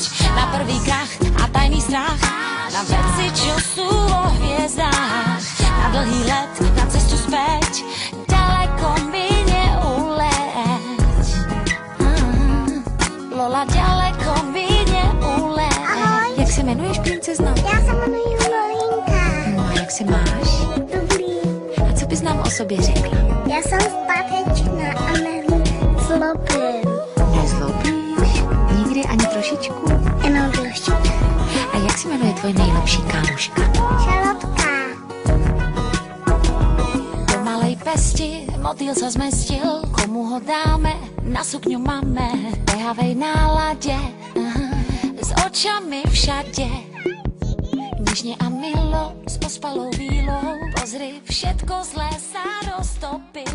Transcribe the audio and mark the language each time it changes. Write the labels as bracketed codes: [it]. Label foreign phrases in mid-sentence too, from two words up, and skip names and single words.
[sk] Na prvý krach a tajný strach, na veci, čo sú vo hviezdách. Na dlhý let, na cestu späť, ďaleko mi neuleť. Lola, ďaleko mi neuleť. [cs] Ahoj. Jak se jmenuješ, princezno? Já se jmenuji Lolinka. No a jak se máš? Dobrý. A co bys nám o sobě řekla? Já jsem statečná a nezlobím. Nezlobíš? Nikdy ani trošičku? Jenom trošku. A jak se jmenuje tvoje nejlepší kámoška? Šalotka. [sk] Do malej pesti motýl sa zmestil, komu ho dáme, na sukňu máme. V behavej nálade, s očami všade. Nežne a milo, s ospalou bílou. Pozri, všetko zlé sa roztopilo.